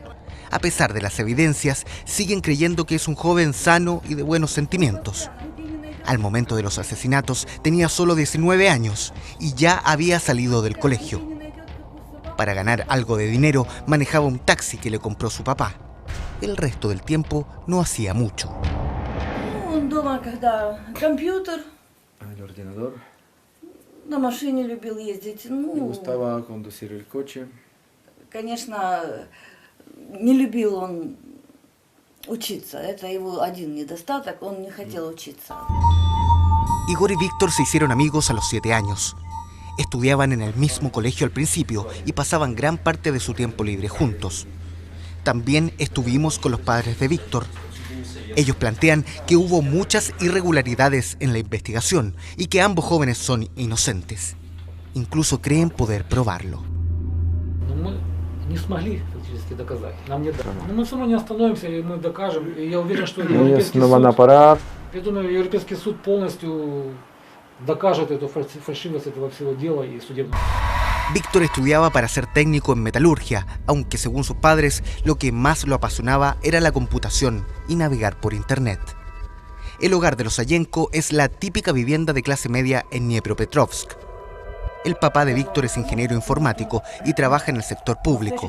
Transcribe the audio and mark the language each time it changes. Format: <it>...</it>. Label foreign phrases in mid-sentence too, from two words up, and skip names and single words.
<es>A pesar de las evidencias, siguen creyendo que es un joven sano y de buenos sentimientos. Al momento de los asesinatos tenía solo 19 años y ya había salido del colegio. Para ganar algo de dinero manejaba un taxi que le compró su papá. El resto del tiempo no hacía mucho.</es> <ru>Он дома, когда компьютер,</ru> <es>El ordenador.</es> <ru>на машине любил ездить.</ru> <es>Le gustaba conducir el coche.</es> <ru>Конечно, не любил он учиться. Это его один недостаток, он не хотел учиться.</ru> <es>Igor y Víctor se hicieron amigos a los 7 años. Estudiaban en el mismo colegio al principio y pasaban gran parte de su tiempo libre juntos. También estuvimos con los padres de Víctor. Ellos plantean que hubo muchas irregularidades en la investigación y que ambos jóvenes son inocentes. Incluso creen poder probarlo. Ellos no van a parar.</es> <ru>Я думаю, Европейский суд полностью докажет эту фальшивость этого всего дела и судебного.</ru> <es>Víctor estudiaba para ser técnico en metalurgia, aunque según sus padres, lo que más lo apasionaba era la computación y navegar por internet. El hogar de los Sayenko es la típica vivienda de clase media en Dniepropetrovsk. El papá de Víctor es ingeniero informático y trabaja en el sector público.</es>